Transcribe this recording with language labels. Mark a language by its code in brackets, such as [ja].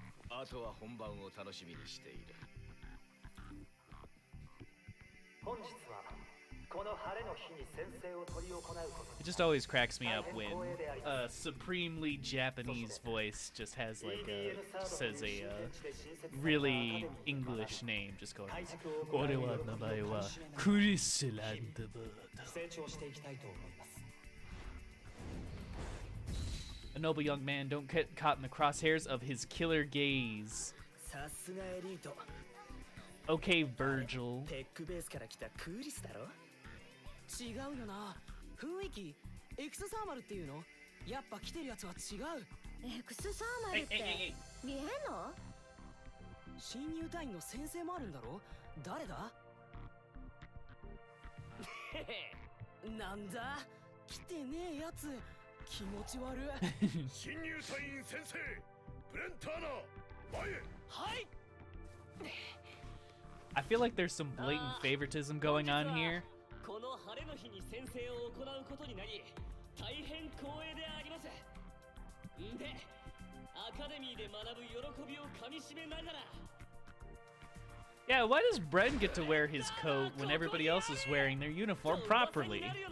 [ja] あとは本番を楽しみにしている。本日はこの晴れの日に宣誓を執り行うこと。 [en] It just always cracks me up when a supremely Japanese voice just has like says a really English name, just going, [ja] 俺は名前はクリスランドバード。成長していきたいと思います。 [en] noble young man. Don't get caught in the crosshairs of his killer gaze. [ja] さすがエリート。 [en] Okay, Virgil. [ja] テックベースから来たクーリスだろ。違うよな。雰囲気エクスサーマルっていうの？やっぱ来てるやつは違う。エクスサーマルって見えんの？新入隊員の先生もあるんだろ？誰だ？なんだ？来てねえやつ。気持ち悪い。新入隊員先生ブレンターナ前へ。はい。 [en] I feel like there's some blatant favoritism going on here. [ja] この晴れの日に先生を行うことになり、大変光栄であります。んで、アカデミーで学ぶ喜びをかみしめながら。 [en] Yeah, why does Bren get to wear his coat when everybody else is wearing their uniform properly?